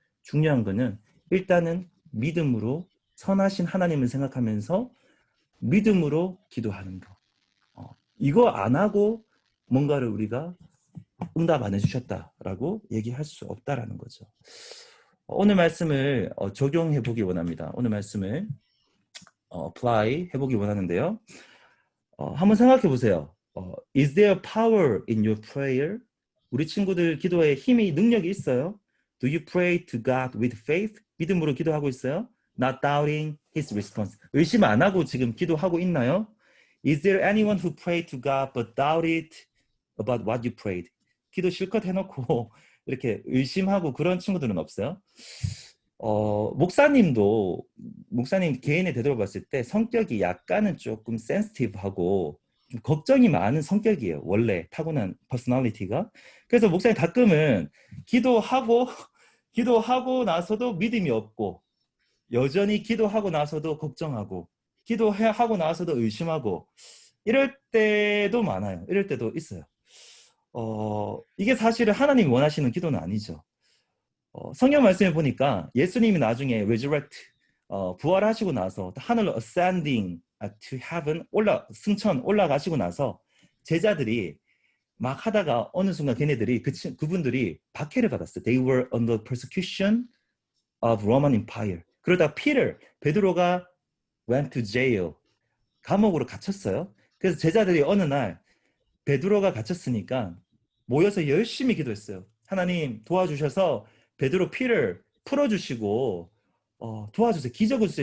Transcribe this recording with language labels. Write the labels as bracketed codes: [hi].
[ko] 중요한 거는 일단은 믿음으로 선하신 하나님을 생각하면서 믿음으로 기도하는 거. 이거 안 하고 뭔가를 우리가 응답 안 해주셨다라고 얘기할 수 없다라는 거죠. 오늘 말씀을 적용해 보기 원합니다. 오늘 말씀을 apply 해보기 원하는데요. 한번 생각해 보세요. [en] Is there power in your prayer? [ko] 우리 친구들 기도에 힘이, 능력이 있어요? [en] Do you pray to God with faith? [ko] 믿음으로 기도하고 있어요? [en] Not doubting His response. [ko] 의심 안 하고 지금 기도하고 있나요? [en] Is there anyone who prayed to God but doubted about what you prayed? [ko] 기도 실컷 해놓고 이렇게 의심하고 그런 친구들은 없어요? 목사님 개인에 되돌아봤을 때 성격이 약간은 조금 센시티브하고 좀 걱정이 많은 성격이에요. 원래 타고난 퍼스널리티가. 그래서 목사님 가끔은 기도하고 나서도 믿음이 없고, 여전히 기도하고 나서도 걱정하고, 기도하고 나서도 의심하고, 이럴 때도 많아요. 이럴 때도 있어요. 이게 사실은 하나님이 원하시는 기도는 아니죠. 성경 말씀에 보니까 예수님이 나중에 resurrect, 부활하시고 나서 하늘로 [en] ascending to heaven, [ko] 승천 올라가시고 나서 제자들이 막 하다가 어느 순간 걔네들이 그분들이 박해를 받았어요. [en] They were under persecution of Roman Empire. [ko] 그러다 베드로가 [en] went to jail, [ko] 감옥으로 갇혔어요. 그래서 제자들이 어느 날 베드로가 갇혔으니까 모여서 열심히 기도했어요. 하나님 도와주셔서 베드로 피를 풀어주시고 도와주세요. 기적을 주세요.